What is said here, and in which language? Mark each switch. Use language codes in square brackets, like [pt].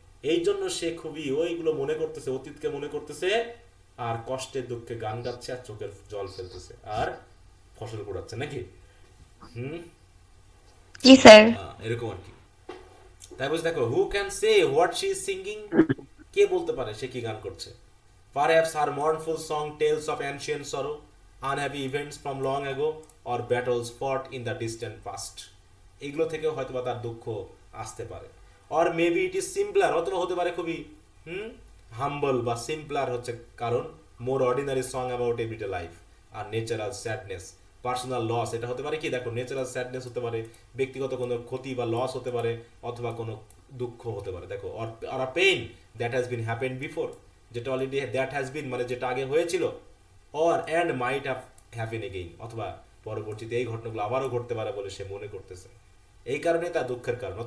[bn] এই জন্য সে খুবই ওইগুলো মনে করতেছে, অতীতকে মনে করতেছে, আর কষ্টে দুঃখে গান গাচ্ছে, আর চোখের জল ফেলতেছে, আর ফসল কুড়াচ্ছে, নাকি? জি স্যার। এরকম আর কি। তাই বলছে দেখো, [en] who can say what she is singing, [bn] কে বলতে পারে সে কি গান করছে? [en] Perhaps her mournful song tells of ancient sorrow, unhappy events from long ago, or battles fought in the distant past. [bn] এগুলো থেকেও হয়তো বা তার দুঃখ আসতে পারে। [en] or maybe it is simpler, [bn] অথবা হতে পারে খুবই হাম্বল বা সিম্পলার হচ্ছে কারণ, [en] more ordinary song about everyday life, [bn] আর natural sadness, personal loss. এটা হতে পারে কি? দেখো, ন্যাচারাল স্যাডনেস হতে পারে, ব্যক্তিগত কোনো ক্ষতি বা লস হতে পারে, অথবা কোনো দুঃখ হতে পারে। দেখো, আর [en] pain that has been happened before, [bn] যেটা অলরেডি দ্যাট হ্যাজ বিন মানে যেটা আগে হয়েছিল, [en] or and might have happen again, [bn] অথবা পরবর্তীতে এই ঘটনাগুলো আবারও ঘটতে পারে বলে সে মনে করতেছে, এই কারণে তার দুঃখের কারণ।